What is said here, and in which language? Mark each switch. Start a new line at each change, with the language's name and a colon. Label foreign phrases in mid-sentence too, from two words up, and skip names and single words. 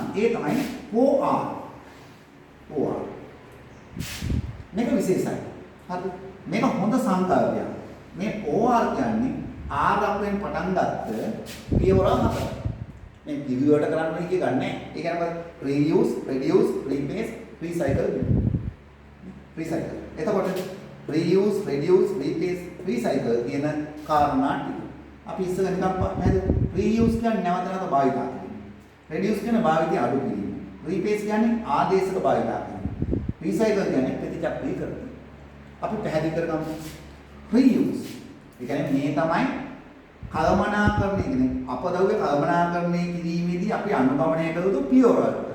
Sinhala: ඒ තමයි OR. OR. මේක විශේෂයි. හරිද? මේක හොඳ සංකල්පයක්. මේ OR කියන්නේ ආරම්භයෙන් පටන් ගත්ත පියවර හතරක්. මේ පිළිවෙලට කරන්න ඕනේ කිය ගන්නෑ. ඒ කියන්නේ
English: reuse, reduce, replace, recycle.
Sinhala: recycle. එතකොට
English: reuse, reduce, replace, recycle
Sinhala: කියන කාරණා ටික. අපි ඉස්සෙල්ලා නිකන් නේද? reuse කියන්නේ නැවත නැවත භාවිත කිරීම. reduce කියන්නේ භාවිතය අඩු කිරීම. replace කියන්නේ ආදේශක භාවිත කිරීම. recycle කියන්නේ ප්‍රතිචක්‍රීය කරන. අපි පැහැදිලි කරගමු. reuse. ඒ කියන්නේ මේ තමයි කළමනාකරණය කියන්නේ අපද්‍රව්‍ය කළමනාකරණය කිරීමේදී අපි අනුගමනය කළ යුතු පියවර.